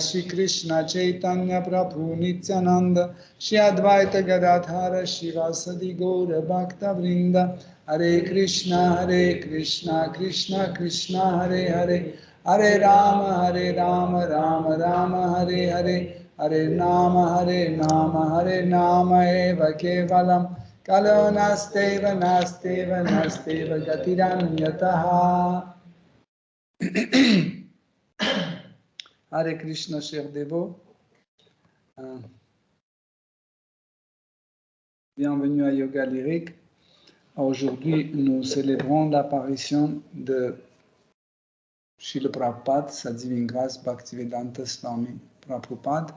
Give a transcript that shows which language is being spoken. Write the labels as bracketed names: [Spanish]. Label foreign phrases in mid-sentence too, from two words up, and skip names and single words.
[Sanskrit] Shri Krishna Chaitanya Prabhu Nityananda Shri Advaita Gadadhara Shivasadi Gaura Bhakta Vrinda Hare Krishna Krishna Krishna Hare Hare Hare Rama Rama Rama Hare Hare Hare Nama Hare Nama Eva Kevalam Kalo Nasteva Gatiranyataha. Hare Krishna, [French] chers dévots. Bienvenue à Yoga Lyrique. Aujourd'hui, nous célébrons l'apparition de Srila Prabhupada, sa divine grâce, Bhaktivedanta Swami Prabhupada.